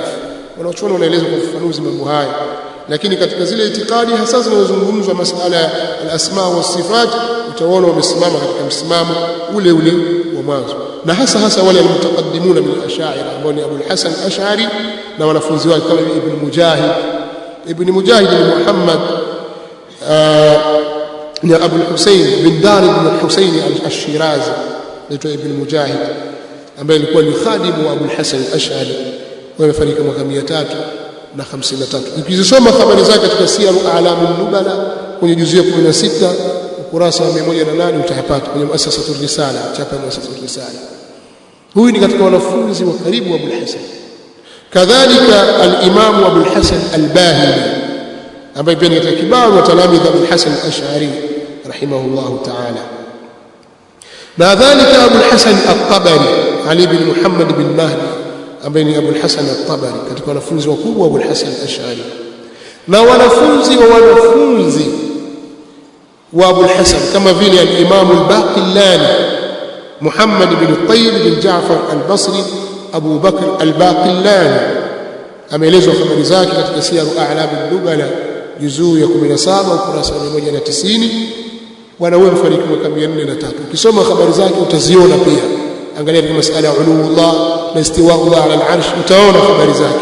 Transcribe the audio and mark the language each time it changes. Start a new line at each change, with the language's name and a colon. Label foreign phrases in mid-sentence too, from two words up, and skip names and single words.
Swahili: Wanachuoni wanaeleza kwa ufafanuzi mambo haya, lakini katika zile itikadi hasa zinazozungumzwa masala ya
Arabic: الأسماء والصفات,
Swahili: utaona wamesimama katika msimamo ule ule wa mwanzo, na hasa wale
Arabic: المتقدمون من الأشعري
Swahili: ambao ni Abu al-Hasan al-Ash'ari na wanafunzi wake kama Ibn Mujahid bin Muhammad ni Abu al-Husayn bin Dar ibn al-Husayn al-Shirazi, naitwa Ibn Mujahid, ambaye alikuwa ni khadimu wa Abu al-Hasan al-Ash'ari, wamefariki mwaka 353. Ukizisoma habari zake katika Siyar A'lam an-Nubala kwenye juzu ya 16 ukurasa wa 108 utayapata kwenye Muassasatul Risala, chapa ya Muassasatul Risala. Huyu ni katika wanafunzi wa karibu wa Abu al-Hasan. Kadhalika al-Imam Abu al-Hasan al-Bahili, ambaye pia ni katika kibaru wa talamidha Abu al-Hasan al-Ash'ari
Arabic: رحمه الله تعالى.
Swahili: Kadhalika Abu al-Hasan al-Tabari, Ali bin Muhammad bin Mahdi, ambaye ni Abu al-Hasan al-Tabari, katika wanafunzi wakubwa wa Abu al-Hasan al-Ash'ari, na wanafunzi wa Abu al-Hasan kama vile al-Imam al-Baqillani Muhammad bin Tayyib bin Ja'far al-Basri, Abu Bakr al-Baqillani, ameelezwa habari zake katika Siyar A'lam an-Nubala juzuu ya 17 ukurasa wa 190. Bwana huyo mfariki mwaka 403. Ukisoma habari zake utaziona pia, angalia katika masala ya uluullah na
Arabic: استواء الله على العرش,
Swahili: utaona habari zake.